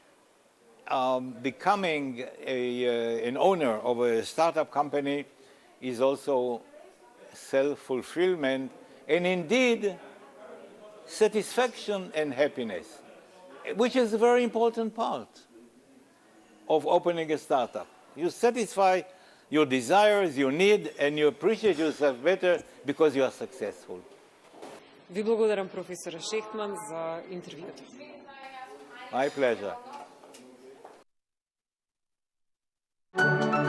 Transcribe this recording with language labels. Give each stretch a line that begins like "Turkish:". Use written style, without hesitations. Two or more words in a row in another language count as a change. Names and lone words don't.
English: becoming an owner of a startup company is also self-fulfillment and indeed satisfaction and happiness, which is a very important part of opening a startup. You satisfy your desires, your need, and you appreciate yourself better because you are successful.
Macedonian: Ви благодарам, професор Шехтман, за интервјуто.
English: My pleasure.